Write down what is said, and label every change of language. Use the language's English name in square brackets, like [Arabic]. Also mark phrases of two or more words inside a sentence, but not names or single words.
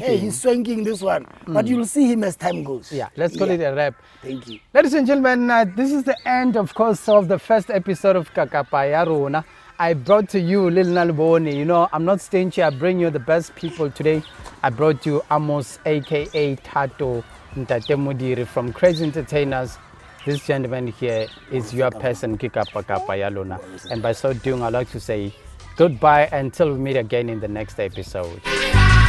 [English] Hey, he's swanking this one. But you'll see him as time goes. Yeah, let's call it a wrap. Thank you. Ladies and gentlemen, this is the end, of course, of the first episode of Kakapa Rona. I brought to you Lil Nalboni. I'm not stingy. I bring you the best people today. I brought you Amos, a.k.a. Tato, Ntate Modiri from Crazy Entertainers. This gentleman here is your person, Kakapa Rona. And by so doing, I'd like to say goodbye until we meet again in the next episode.